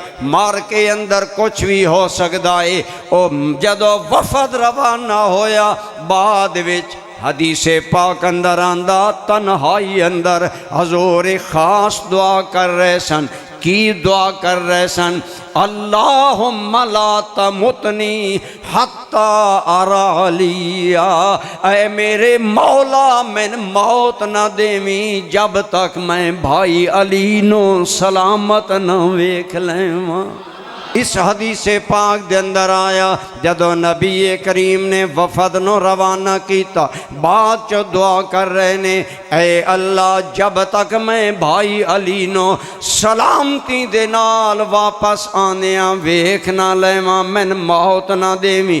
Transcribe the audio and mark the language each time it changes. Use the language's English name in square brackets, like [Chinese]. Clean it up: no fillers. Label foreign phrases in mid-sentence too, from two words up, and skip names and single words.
[Punjabi] مار کے اندر کچھ بھی ہو سکتا ہے۔ او جدوں وفد روانہ ہویا بعد وچ حدیثِ پاک اندر آندا، تنہائی اندر حضور خاص دعا کر رہے سن. کی دعا کر رہے سن? [Arabic] اللهم لا تمتني حتى أرى عليا, [Punjabi] اے میرے مولا مین موت نہ دیوی جب تک میں بھائی علی نو سلامت نہ ویکھ لیواں. اِس حدیث پاک دے اندر آیا جدوں نبی کریم نے وفد نو روانہ کیا، بعد چو دعا کر رہے نے، اے اللہ جب تک میں بھائی علی نو سلامتی دے نال واپس آنے ویکھ نا لیواں، مین موت نا دیوی.